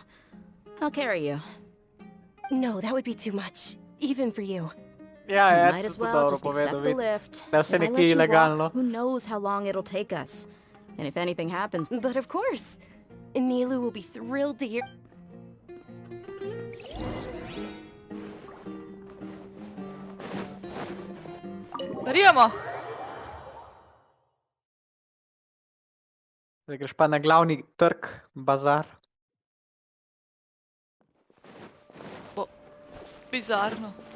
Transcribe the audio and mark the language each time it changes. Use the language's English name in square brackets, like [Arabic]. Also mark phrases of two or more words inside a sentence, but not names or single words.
[English] I'll carry you. No, that would be too much, even for you. Yeah, might as well just accept the lift. [Portuguese] Deve ser aqui legal, [English] who knows how long it'll take us? And if anything happens... But of course, Nilou will be thrilled to hear... [Slovenian] Gremo. Zdaj greš pa na glavni trg, bazar. Bizarno.